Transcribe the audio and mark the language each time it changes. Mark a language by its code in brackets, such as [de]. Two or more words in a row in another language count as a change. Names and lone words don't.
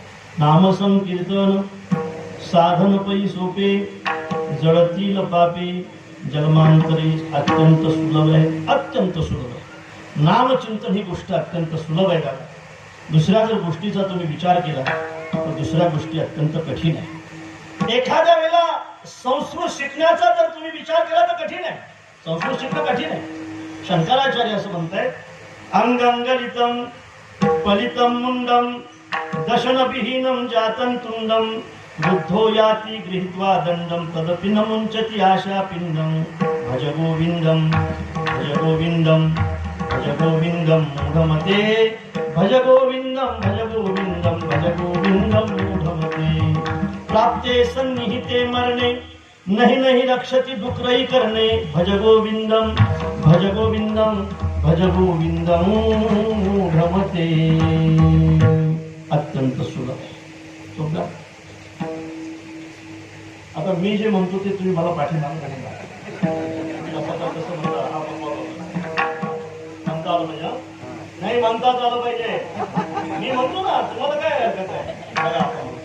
[mr] नामसंकीर्तन साधन पै सोपे, जळतील पापे जन्मांतरी अत्यंत सुलभ आहे, अत्यंत सुलभ आहे. नामचिंतन ही गोष्ट अत्यंत सुलभ आहे. दादा, दुसऱ्या जर गोष्टीचा तुम्ही विचार केला तर दुसऱ्या गोष्टी अत्यंत कठीण आहे. एखाद्या वेळेला संस्कृत शिकण्याचा जर तुम्ही विचार केला तर कठीण आहे. संस्कृत शिकणं कठीण आहे. शंकराचार्य असं म्हणतायत, [sa] अंगंगलितम पलितम मुंडम दशनविहीनम जातं तुंडम बुद्धो याति गृहीत्वा दंडम तदपि न मुंचति आशा पिंडम भज गोविंदम भज गोविंदम भज गोविंदम मूढमते भज गोविंदम भज गोविंदम भज गोविंदम मूढमते प्राप्ते सन्निहिते मरणे नहीं नहीं रक्षति दुख रही करणे भज गोविंदम भज गोविंदम भज गोविंदम मूढमते. [mr] अत्यंत सुलभ आहे. आता मी जे म्हणतो ते तुम्ही मला पाठीमागे म्हणता आलं पाहिजे. नाही म्हणताच आलं पाहिजे. मी म्हणतो ना, तुम्हाला काय हरकत आहे?